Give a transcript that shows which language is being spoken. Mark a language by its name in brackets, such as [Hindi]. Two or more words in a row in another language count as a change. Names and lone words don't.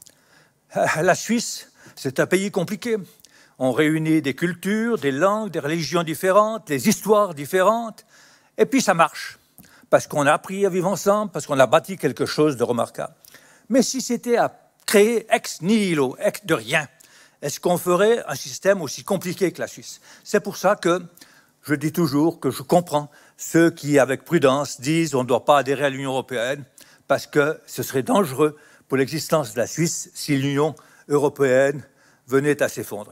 [French] La Suisse, c'est un pays compliqué. On réunit des cultures, des langues, des religions différentes, des histoires différentes, et puis ça marche, parce qu'on a appris à vivre ensemble, parce qu'on a bâti quelque chose de remarquable. Mais si c'était à créer [Latin] ex nihilo, [French] ex de rien, est-ce qu'on ferait un système aussi compliqué que la Suisse? C'est pour ça que je dis toujours que je comprends ceux qui, avec prudence, disent on ne doit pas adhérer à l'Union européenne parce que ce serait dangereux pour l'existence de la Suisse si l'Union européenne venait à s'effondrer.